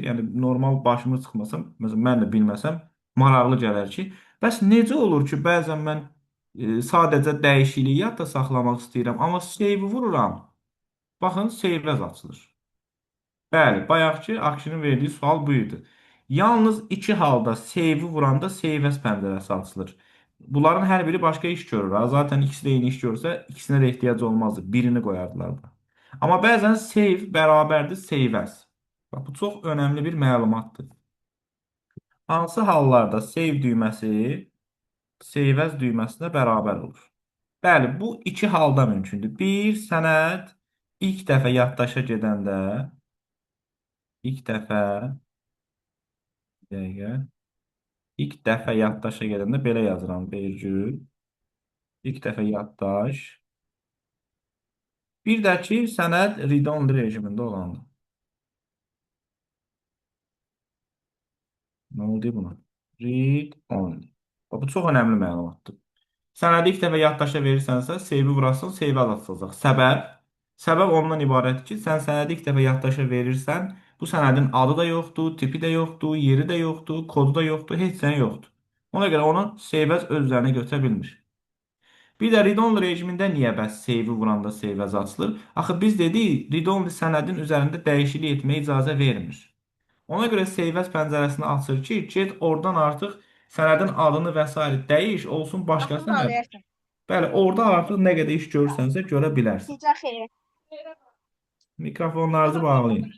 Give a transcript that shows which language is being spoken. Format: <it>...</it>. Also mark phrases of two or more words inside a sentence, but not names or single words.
<az>Yəni, normal başımı çıxmasam, məsələn, mən də bilməsəm, maraqlı gələr ki, bəs necə olur ki, bəzən mən sadəcə dəyişikliyi yadda saxlamaq istəyirəm, amma save vururam. Baxın,</az> <en>save as</en> <az>açılır. Bəli, bayaqki Akşinin verdiyi sual bu idi. Yalnız iki halda save-i vuranda</az> <en>save as</en> <az>pəncərəsi açılır. Bunların hər biri başqa iş görür. Zaten ikisi də eyni iş görürsə, ikisinə də ehtiyac olmazdı. Birini qoyardılar da. Amma bəzən save bərabərdir</az> <en>save as.</en> <az>Bax, bu çox önəmli bir məlumatdır. Hansı hallarda save düyməsi</az> <en>save as</en> <az>düyməsinə bərabər olur? Bəli, bu iki halda mümkündür. Bir, sənəd ilk dəfə yaddaşa gedəndə İlk dəfə yaddaşa gedəndə belə yazıram, vergül. İlk dəfə yaddaş. Bir də ki, sənəd read-only rejimində olandır. Nə oldu buna? Read-only. Bu çox önəmli məlumatdır. Sənədi ilk dəfə yaddaşa verirsənsə, save-i vurasın, save azaltılacaq. Səbəb ondan ibarətdir ki, sən sənədi ilk dəfə yaddaşa verirsən, bu sənədin adı da yoxdur, tipi də yoxdur, yeri də yoxdur, kodu da yoxdur, heç nə yoxdur. Ona görə onu</az> <en>save as</en> <az>öz üzərinə götürə bilmir. Bir də read-only rejimində niyə bəs save-i vuranda</az> <en>save as</en> <az>açılır? Axı biz dedik, read-only sənədin üzərində dəyişiklik etməyə icazə vermir. Ona görə</az> <en>save as</en> <az>pəncərəsini açır ki, get oradan artıq sənədin adını və s. dəyiş, olsun başqa sənəd. Bəli, orada artıq nə qədər iş görürsənsə görə bilərsən. Mikrofonlarınızı bağlayın.</az>